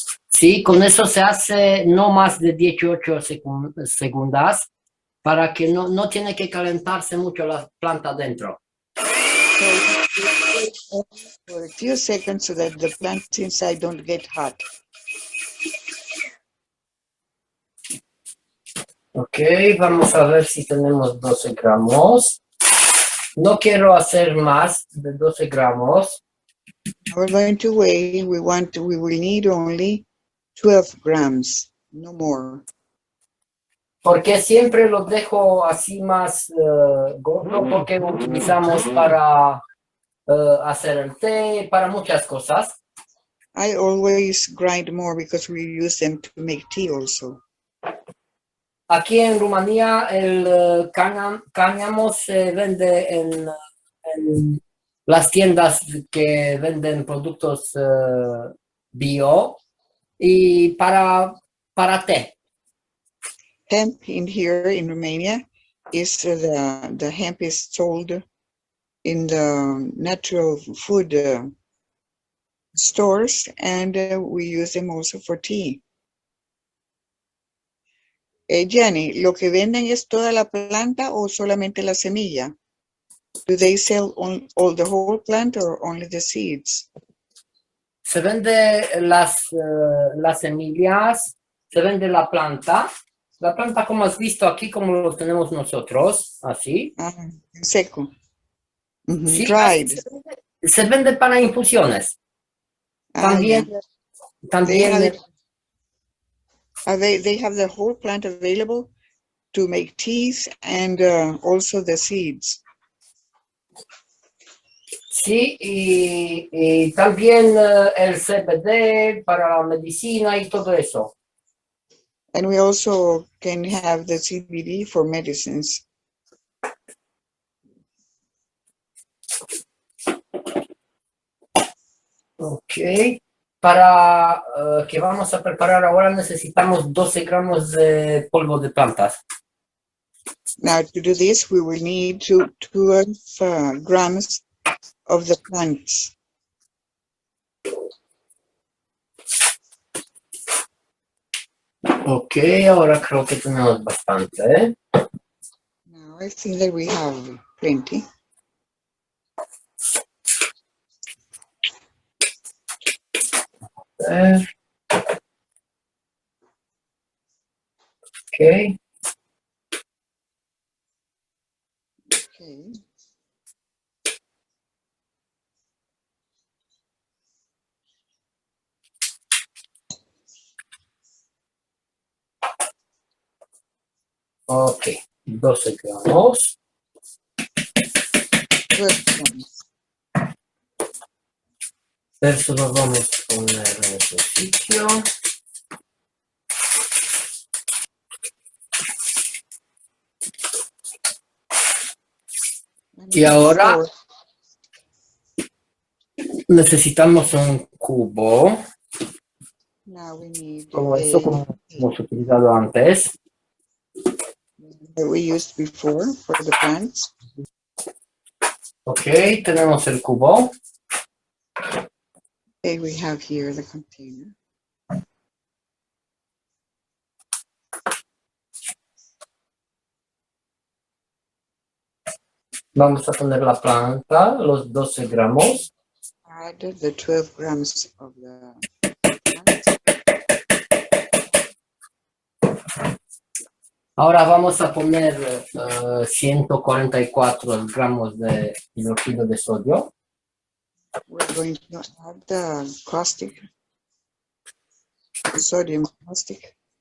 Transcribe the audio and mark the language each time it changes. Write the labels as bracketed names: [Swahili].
[Spanish] Sí, con eso se hace no más de 18 segundos para que no tiene que calentarse mucho la planta dentro. [English] So for a few seconds so that the plants inside don't get hot. [Spanish] Ok, vamos a ver si tenemos 12 gramos. No quiero hacer más de 12 gramos. [English] We're going to weigh, we will need only 12 grams, no more. [Spanish] Porque siempre lo dejo así más gordo porque lo utilizamos para hacer el té, para muchas cosas. [English] I always grind more because we use them to make tea also. [Spanish] Aquí en Rumanía el cáñamo se vende en las tiendas que venden productos bio y para té. [English] Hemp in here in Romania is the hemp is sold in the natural food stores, and we use them also for tea. [Spanish] Gianni, ¿lo que venden es toda la planta o solamente la semilla? [English] Do they sell all the whole plant or only the seeds? [Spanish] Se vende las semillas, se vende la planta como has visto aquí, como lo tenemos nosotros, así. Seco. Sí, [English] Dried. [Spanish] Se vende para infusiones. También, [English] Yeah. [Spanish] también [English] They have the whole plant available to make teas and also the seeds. [Spanish] sí, y también el CBD para la medicina y todo eso. [English] And we also can have the CBD for medicines. Ok. [Spanish] para que vamos a preparar ahora necesitamos 12 gramos de polvo de plantas. [English] Now, to do this, we will need 12 grams of the plants. [Spanish] Ok, ahora creo que tenemos bastante, ¿eh? [English] Now, I think that we have plenty. Ok. Okay. [Spanish] Ok, 12 gramos. [English] 12 grams. [Spanish] Eso lo vamos a poner en otro sitio. Y ahora necesitamos un cubo, [English] Now we need [Spanish] como esto como hemos utilizado antes. [English] that we used before for the plants. [Spanish] Ok, tenemos el cubo. [English] Okay, we have here the container. [Spanish] Vamos a poner la planta, los 12 gramos. [English] Add the 12 grams of the plants. [Spanish] Ahora vamos a poner 144 gramos de hidróxido de sodio. [English] We're going to add the caustic, sodium caustic.